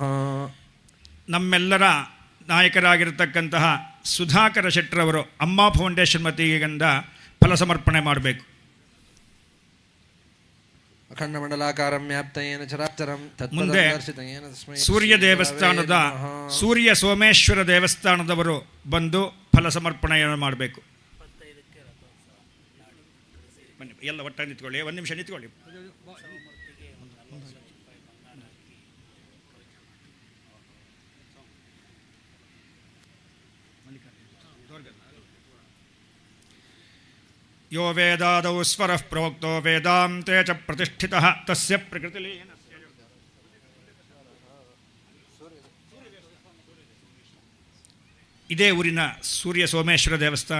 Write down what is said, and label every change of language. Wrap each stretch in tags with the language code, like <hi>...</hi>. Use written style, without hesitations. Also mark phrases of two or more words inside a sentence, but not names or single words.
<kn>ನಮ್ಮೆಲ್ಲರ ನಾಯಕರಾಗಿರ್ತಕ್ಕಂತಹ ಸುಧಾಕರ ಶೆಟ್ಟರವರು ಅಮ್ಮ ಫೌಂಡೇಶನ್ ವತಿಯಿಂದ ಫಲ ಸಮರ್ಪಣೆ ಮಾಡಬೇಕು.</kn> <sa>ಅಖಂಡಮಂಡಲಾಕಾರಂ ವ್ಯಾಪ್ತಂ ಯೇನ ಚರಾಚರಂ ತತ್ಪದಂ</sa> <kn>ಮುಂದೆ</kn> <sa>ದರ್ಶಿತಂ ಯೇನ ತಸ್ಮೈ</sa> <kn>ಸೂರ್ಯ ದೇವಸ್ಥಾನದ ಸೂರ್ಯ ಸೋಮೇಶ್ವರ ದೇವಸ್ಥಾನದವರು ಬಂದು ಫಲ ಸಮರ್ಪಣೆಯನ್ನು ಮಾಡಬೇಕು. ಬನ್ನಿ, ಎಲ್ಲ ಒಟ್ಟಾಗಿ ನಿಂತ್ಕೊಳ್ಳಿ, ಒಂದು ನಿಮಿಷ ನಿಂತ್ಕೊಳ್ಳಿ.</kn> <sa>ಯೋ ವೇದಾದೌ ಸ್ವರಃ ಪ್ರೋಕ್ತೋ ವೇದಾಂತೆ ಚ ಪ್ರತಿಷ್ಠಿತಃ ತಸ್ಯ ಪ್ರಕೃತಿಲೀನ.</sa> <kn>ಇದೇ ಊರಿನ ಸೂರ್ಯ ಸೋಮೇಶ್ವರ ದೇವಸ್ಥಾನ.</kn>